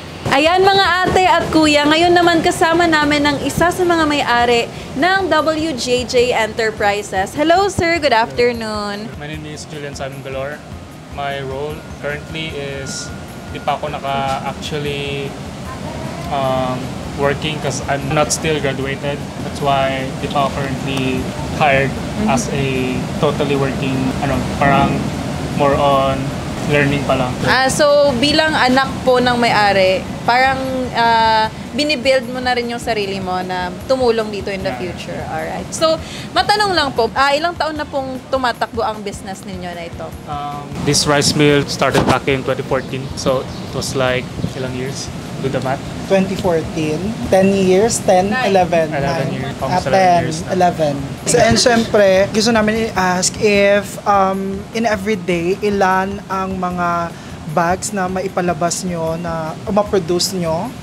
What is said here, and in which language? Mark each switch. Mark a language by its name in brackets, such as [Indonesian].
[Filipino] Ayan mga ate at kuya, ngayon naman kasama namin ng isa sa mga may-ari ng WJJ Enterprises. [English] Hello sir, good afternoon. My name is Julian Simon Galor. My role currently is [Filipino] di pa ako [English] actually working because I'm not still graduated. That's why [Filipino] di pa ako [English] currently hired as a totally working, [Filipino] parang [English] more on learning [Filipino] pa lang. So bilang anak po ng may-ari, parang binibuild mo na rin yung sarili mo na tumulong dito in the future. [English] Alright. [Filipino] So matanong lang po, ilang taon na pong tumatakbo ang business ninyo na ito? [English] This rice mill started back in 2014, so it was like [Filipino] ilang years? [English] do the math. 2014, 10 years, 10, 11. 11 years, almost 10, 11 years na. [Filipino] 11. So, and syempre, gusto namin i-ask if in everyday, ilan ang mga bags na maipalabas nyo, na ma-produce nyo?